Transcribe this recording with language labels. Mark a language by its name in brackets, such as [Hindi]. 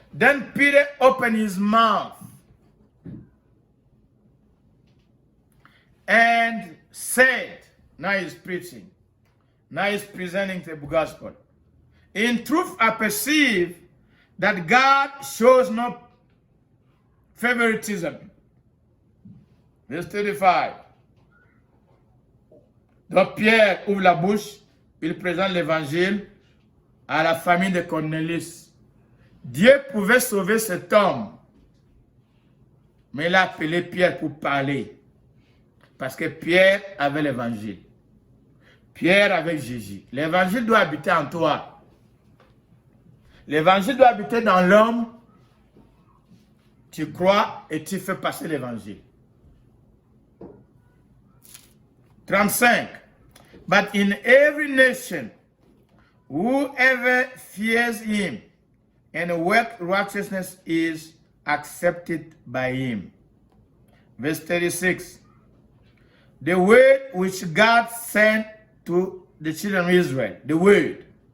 [English] Then Peter opened his mouth and said, now he's preaching. Now he's presenting the gospel. In truth, I perceive that God shows no favoritism. Verse 35. [French] Donc Pierre ouvre la bouche, il présente l'évangile à la famille de Cornelius. Dieu pouvait sauver cet homme, mais il a appelé Pierre pour parler. Parce que Pierre avait l'évangile. Pierre avec Jésus. L'évangile doit habiter en toi. L'évangile doit habiter dans l'homme. Tu crois et tu fais passer l'évangile. 35. [English] But in every nation, whoever fears him and work righteousness is accepted by him. Verse 36. The word which God sent to the children of Israel. The word.